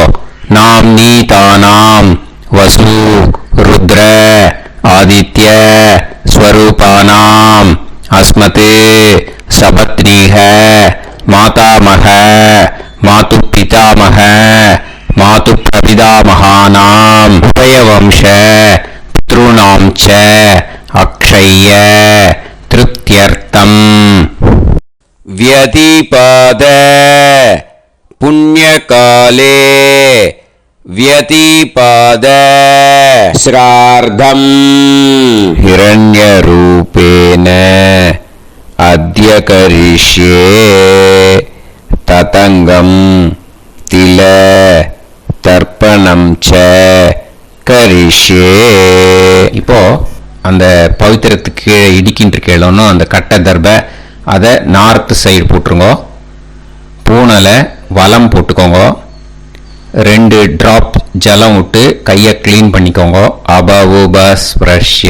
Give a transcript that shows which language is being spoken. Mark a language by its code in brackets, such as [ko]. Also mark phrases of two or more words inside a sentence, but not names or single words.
[sa] नाम् नी तानाम् वसु रुद्र आदित्य स्वरूपाणाम् अस्मत् सपत्नीक मातामह मातृ पितामह मातृ प्रपितामहानाम् उभयवंश पितृणां च अक्षय्य तृप्त्यर्थम्. व्यतिपाद पुण्यकाले व्यतिपाद श्रार्धम् हिरण्यरूपेण अद्य करिष्ये ततङ्गं तिल तर्पणं च करिष्ये. [ta] இப்போ அந்த பவித்திரத்துக்கு இடிக்கின்ற கேளோன்னு அந்த கட்டை தர்பை அதை [en] north side [ta] போட்டுருங்க. பூனலை வலம் போட்டுக்கோங்க. 2 டிராப் ஜலம் விட்டு கையை க்ளீன் பண்ணிக்கோங்க. [sa] அபவுபஸ்ப்ரஷ்ய.